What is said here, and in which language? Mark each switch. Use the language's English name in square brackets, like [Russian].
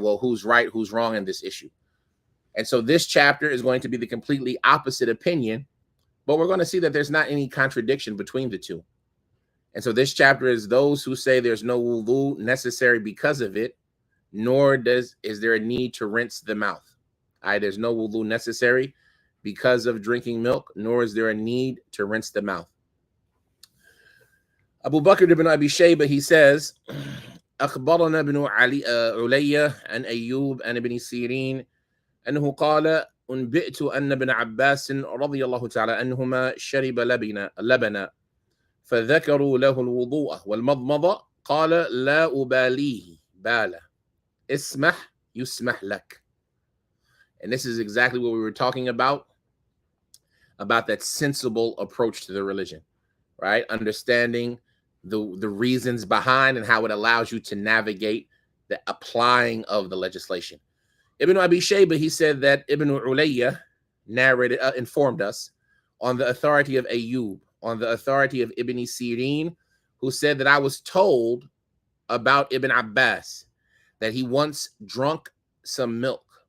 [English] Well, who's right, who's wrong in this issue? And so this chapter is going to be the completely opposite opinion, but we're going to see that there's not any contradiction between the two. And so this chapter is those who say there's no wudu necessary because of it, nor is there a need to rinse the mouth. There's no wudu necessary because of drinking milk, nor is there a need to rinse the mouth. [Arabic] Abu Bakr ibn Abi Shayba, [English] he says, [Arabic] أخبرنا ابن علي عن أيوب عن ابن سيرين أنه قال أنبئت أن ابن عباس رضي الله تعالى عنهما شرب لبنا فذكروا له الوضوء والمضمضة قال لا أباليه بالا اسمح يسمح لك. [English] And this is exactly what we were talking about that sensible approach to the religion, right? Understanding the reasons behind and how it allows you to navigate the applying of the legislation. Ibn Abi Shayba, he said that Ibn Ulayya narrated, informed us on the authority of Ayyub, on the authority of Ibn Sirin, who said that I was told about Ibn Abbas that he once drunk some milk.